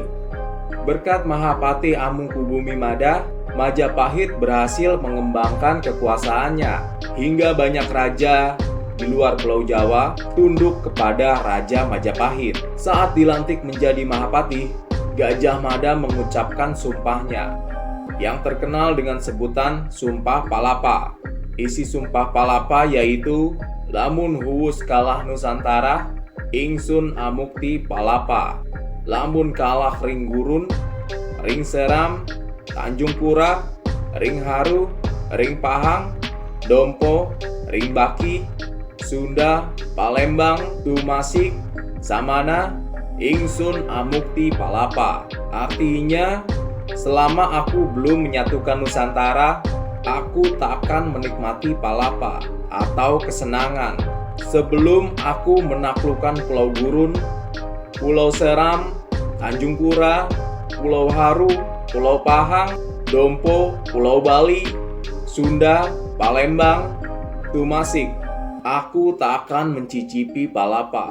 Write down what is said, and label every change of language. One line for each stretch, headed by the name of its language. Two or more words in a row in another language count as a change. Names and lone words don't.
Indonesian: Berkat Mahapatih Amangkubumi Mada, Majapahit berhasil mengembangkan kekuasaannya hingga banyak raja di luar Pulau Jawa tunduk kepada Raja Majapahit. Saat dilantik menjadi Mahapatih, Gajah Mada mengucapkan sumpahnya yang terkenal dengan sebutan Sumpah Palapa. Isi Sumpah Palapa yaitu
Kawi: lamun huwus kalah Nusantara, ingsun amukti palapa. Lamun kalah ring gurun, ring seram, Tanjung Pura, ring haru, ring pahang, dompo, ring baki, Sunda, Palembang, Tumasik, Samana, ingsun amukti palapa.
Indonesian: Artinya, selama aku belum menyatukan Nusantara, aku tak akan menikmati palapa atau kesenangan sebelum aku menaklukkan Pulau Gurun, Pulau Seram, Tanjung Pura, Pulau Haru, Pulau Pahang, Dompo, Pulau Bali, Sunda, Palembang, Tumasik, aku tak akan mencicipi palapa.